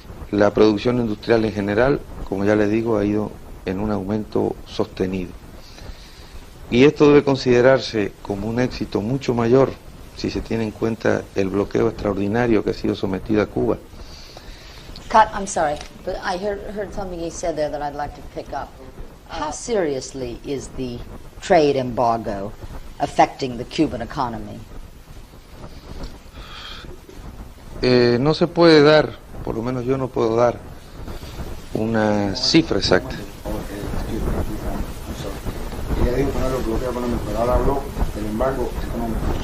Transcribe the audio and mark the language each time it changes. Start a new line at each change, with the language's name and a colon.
Spanish: La producción industrial en general, como ya le digo, ha ido en un aumento sostenido. Y esto debe considerarse como un éxito mucho mayor si se tiene en cuenta el bloqueo extraordinario que ha sido sometido a Cuba.
English: Cut, I'm sorry, but I heard something he said there that I'd like to pick up. How seriously is the trade embargo affecting the Cuban economy?
Spanish: No se puede dar, por lo menos yo no puedo dar una cifra exacta. Ella dijo que no era el bloqueo económico, pero ahora habló del embargo económico.